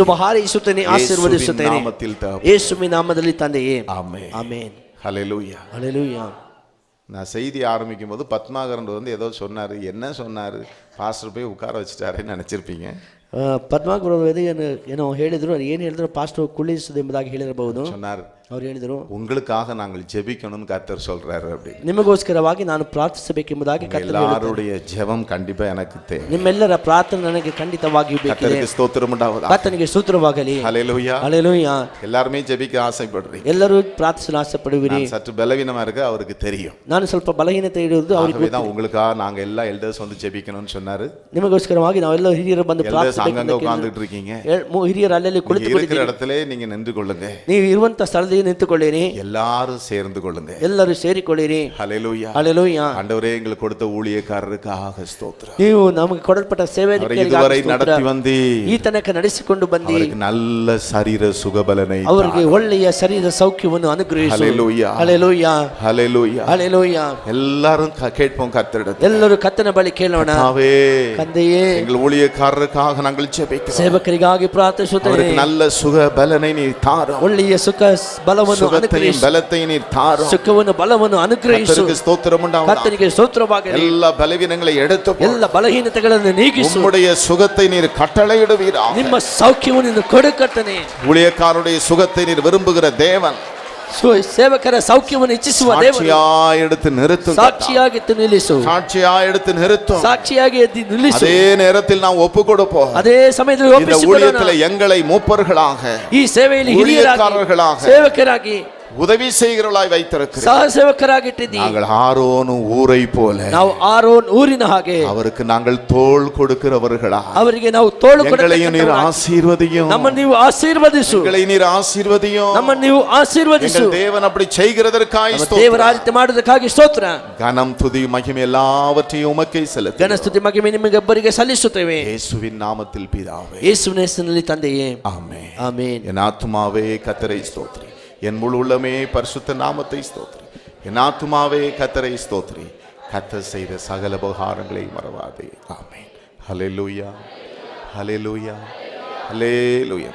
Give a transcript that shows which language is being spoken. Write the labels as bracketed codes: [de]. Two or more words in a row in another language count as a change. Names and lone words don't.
[kn] ಶುಭ ಹಾರೈಸುತ್ತೇನೆ, ಆಶೀರ್ವದಿಸುತ್ತೇನೆ. [ta] நாமத்தில் தகப்பனே. [kn] ಯೇಸುವಿನ ನಾಮದಲ್ಲಿ ತಂದೆಯೇ, [ta] ஆமென். [kn] ಆಮೆನ್. [ta] ஹல்லேலூயா. [kn] ಹಲ್ಲೆಲೂಯಾ. [ta] நான் செய்தி ஆரம்பிக்கும் போது பத்மாகரன் வந்து ஏதோ சொன்னார். என்ன சொன்னார்? பாஸ்டர் போய் உட்கார வச்சுட்டாருன்னு நினச்சிருப்பீங்க. [kn] ಪದ್ಮಾಗುರು ಏನೋ ಹೇಳಿದ್ರು, ಅದು ಏನು ಹೇಳಿದ್ರು, ಪಾಸ್ಟರ್ ಕುಳ್ಳಿಸುವುದು ಎಂಬುದಾಗಿ ಹೇಳಿರಬಹುದು. [ta] சொன்னார், [kn] ಅವ್ರು ಹೇಳಿದರು, [ta] உங்களுக்காக நாங்கள் ஜெபிக்கணும்னு கர்த்தர் சொல்றாரு அப்படி. [kn] ನಿಮಗೋಸ್ಕರವಾಗಿ ನಾನು ಪ್ರಾರ್ಥಿಸಬೇಕೆಂಬುದಾಗಿ ಕರ್ತನು ಹೇಳಿದ್ದಾನೆ. [ta] எல்லாருடைய ஜெபம் கண்டிப்பா எனக்கு தேவை. [kn] ನಿಮ್ಮೆಲ್ಲರ ಪ್ರಾರ್ಥನೆ ನನಗೆ ಖಂಡಿತವಾಗಿ ಬೇಕಿದೆ. [ta] கர்த்தருக்கு ஸ்தோத்திரம் உண்டாவதாக. [kn] ಕರ್ತನಿಗೆ ಸ್ತೋತ್ರವಾಗಲಿ. [ta] ஹல்லேலூயா. [kn] ಹಲ್ಲೆಲೂಯಾ. [ta] எல்லாருமே ஜெபிக்க ஆசைப்படுறீங்க. [kn] ಎಲ್ಲರೂ ಪ್ರಾರ್ಥಿಸಲು ಆಸೆ ಪಡುವಿರಿ. [ta] நான் சற்று பலவீனமா இருக்க அவருக்கு தெரியும். [kn] ನಾನು ಸ್ವಲ್ಪ ಬಲಹೀನತೆ ಇರುವುದು ಅವರಿಗೆ [ta] ஆகவே தான் உங்களுக்காக நாங்க எல்லா எல்டர்ஸ் வந்து ஜெபிக்கணும்னு சொன்னாரு. [kn] ನಿಮಗೋಸ್ಕರವಾಗಿ ನಾವೆಲ್ಲ ಹಿರಿಯರು ಬಂದು [ta] எல்டர்ஸ் அங்கங்க உட்கார்ந்துட்டு இருக்கீங்க. [kn] ಹಿರಿಯರು ಅಲ್ಲಲ್ಲಿ [ta] இருக்கிற [kn] ಕುಳಿತುಕೊಂಡಿದ್ದೀರಿ. [ta] இடத்துல நீங்க நின்று கொள்ளுங்க. [kn] ನೀವು ಇರುವಂತ ಸ್ಥಳದಲ್ಲಿ ಎದ್ದು ನಿಂತುಕೊಳ್ಳಿರಿ, [ta] எல்லாரும் சேர்ந்து கொள்ளுங்க. [kn] ಎಲ್ಲರೂ ಸೇರಿಕೊಳ್ಳಿರಿ. [ta] ஹalleluya. [kn] ಹಲ್ಲೆಲೂಯಾ. [ta] ஆண்டவரே, எங்களுக்கு கொடுத்த ஊழியக்காரருக்காக ஸ்தோத்திரம். [kn] ನೀವು ನಮಗೆ ಕೊಡಲ್ಪಟ್ಟ ಸೇವಕರಿಗಾಗಿ [ta] இதுவரை [kn] ಸ್ತೋತ್ರ. [ta] நடத்தி வந்தீ, [kn] ಈ ತನಕ ನಡೆಸಿಕೊಂಡು ಬಂದಿ, [ta] அவருக்கு நல்ல சரீர சுகபலனை [kn] ಅವರಿಗೆ ಒಳ್ಳೆಯ ಶರೀರ ಸೌಖ್ಯವನ್ನು ಅನುಗ್ರಹಿಸು. [ta] ஹalleluya. [kn] ಹಲ್ಲೆಲೂಯಾ. [ta] ஹalleluya. [kn] ಹಲ್ಲೆಲೂಯಾ. [ta] எல்லாரும் கேட்போம் கர்த்தரிடத்தில். [kn] ಎಲ್ಲರೂ ಕರ್ತನ ಬಳಿ ಕೇಳೋಣ. [ta] கர்த்தாவே, [kn] ತಂದೆಯೇ, [ta] எங்கள் ஊழியக்காரருக்காக நாங்கள் ஜெபிக்கிறோம். [kn] ಸೇವಕರಿಗಾಗಿ ಪ್ರಾರ್ಥಿಸುತ್ತೇವೆ. [ta] அவருக்கு நல்ல சுக பலனை நீர் தாரும். [kn] ಒಳ್ಳೆಯ ಸುಖ ಬಲವನ್ನು [ta] சுகத்தையும் [kn] ಅನುಗ್ರಹಿಸು. [ta] பலத்தையும் நீர் தாரும். [kn] ಸುಖವನ್ನು ಬಲವನ್ನು ಅನುಗ್ರಹಿಸು. [ta] கர்த்தருக்கு ஸ்தோத்திரம் உண்டாவதாக. [kn] ಕರ್ತನಿಗೆ ಸ್ತೋತ್ರವಾಗಲಿ. [ta] எல்லா பலவீனங்களை எடுத்து போடு. [kn] ಎಲ್ಲ ಬಲಹೀನತೆಗಳನ್ನು ನೀಗಿಸು. [ta] உம்முடைய சுகத்தை நீர் கட்டளையிடுவீராக. [kn] ನಿಮ್ಮ ಸೌಖ್ಯವನ್ನು ಕೊಡು ಕರ್ತನೇ. [ta] ஊழியக்காரருடைய சுகத்தை நீர் விரும்புகிற தேவன். [kn] ಸೇವಕರ ಸೌಖ್ಯವನ್ನು ಇಚ್ಛಿಸುವ ದೇವರು. [ta] சாட்சியாய் எடுத்து நிறுத்தும். [kn] ಸಾಕ್ಷಿಯಾಗಿ ನಿಲ್ಲಿಸು. [ta] சாட்சியாய் எடுத்து நிறுத்தும். [kn] ಸಾಕ್ಷಿಯಾಗಿ ಎದ್ದು ನಿಲ್ಲಿಸು. [ta] அதே நேரத்தில் நாம் ஒப்பு கொடுப்போம். [kn] ಅದೇ ಸಮಯದಲ್ಲಿ [ta] இந்த [kn] ಒಪ್ಪಿಸಿಕೊಡೋಣ. [ta] ஊழியத்திலே எங்களை மூப்பர்களாக, [kn] ಈ ಸೇವೆಯಲ್ಲಿ [ta] ஊழியக்காரர்களாக, [kn] ಹಿರಿಯರಾಗಿ, ಸೇವಕರಾಗಿ, [ta] உதவி செய்கிறவர்களாய் வைத்திருக்கிறீர். [kn] ಸಹ ಸೇವಕರಾಗಿಟ್ಟಿದ್ದೀವಿ. [ta] நாங்கள் ஆரோனும் ஊரை போல [kn] ನಾವು ಆರೋನ್ ಊರಿನ ಹಾಗೆ [ta] அவருக்கு நாங்கள் தோள் கொடுக்கிறவர்களா. [kn] ಅವರಿಗೆ ನಾವು ತೋಳು [ta] எங்களையும் நீர் ஆசீர்வதியும். [kn] ನಮ್ಮನ್ನು ನೀವು ಆಶೀರ್ವದಿಸು. [ta] எங்களை நீர் ஆசீர்வதியும். [kn] ನಮ್ಮನ್ನು ನೀವು ಆಶೀರ್ವದಿಸು. [ta] எங்கள் தேவன் அப்படி செய்கிறதற்காய் [kn] ದೇವರ ಆ ರೀತಿ ಮಾಡೋದಕ್ಕಾಗಿ ಸ್ತೋತ್ರ. [ta] கனம் துதி மகிமை எல்லாவற்றையும் உமக்கே செலுத்து. [kn] ಘನಸ್ತುತಿ ಮಹಿಮೆ ನಿಮಗೊಬ್ಬರಿಗೆ ಸಲ್ಲಿಸುತ್ತೇವೆ. [ta] இயேசுவின் நாமத்தில் பிதாவே, [kn] ಯೇಸುವಿನ ಹೆಸರಿನಲ್ಲಿ ತಂದೆಯೇ, [ta] ஆமென். [kn] ಆಮೆನ್. [ta] என் ஆத்துமாவே கர்த்தரை ஸ்தோத்திரி, என் முழு உள்ளமே பரிசுத்த நாமத்தை ஸ்தோத்திரி. என் ஆத்துமாவே கர்த்தரை ஸ்தோத்திரி, கர்த்தர் செய்த சகல உபகாரங்களை மறவாதே. ஆமென். ஹல்லேலூயா, ஹல்லேலூயா, ஹல்லேலூயா.